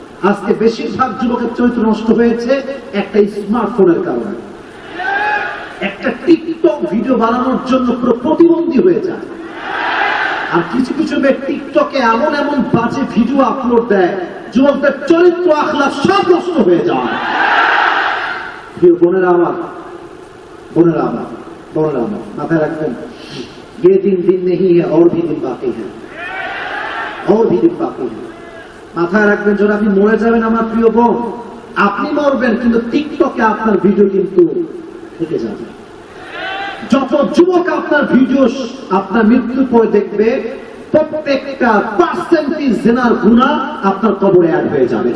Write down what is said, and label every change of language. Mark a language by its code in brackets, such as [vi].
[bn] আজকে বেশিরভাগ যুবকের চরিত্র নষ্ট হয়েছে একটা স্মার্টফোনের কারণে। একটা টিকটক ভিডিও বানানোর জন্য পুরো প্রতিবন্ধী হয়ে যায়। আর কিছু কিছু মেয়ে টিকটকে এমন এমন বাজে ভিডিও আপলোড দেয়, যুবকদের চরিত্র আখলাক সব নষ্ট হয়ে যায়। প্রিয় বোনেরা আমার, বোনেরা আমার, বোনেরা আমার, মাথায় রাখবেন, [hi] ये दिन दिन नहीं है और भी दिन बाकी है, [bn] और भी दिन बाकी है। মাথায় রাখবেন, যখন আপনি মরে যাবেন আমার প্রিয় বোন, আপনি মরবেন কিন্তু টিকটকে আপনার ভিডিও কিন্তু থেকে যাবে। যত যুবক আপনার ভিডিও আপনার মৃত্যুর পরে দেখবে, প্রত্যেকটা পার্সেন্টেজ জিনার গুনাহ আপনার কবরে অ্যাড হয়ে যাবে।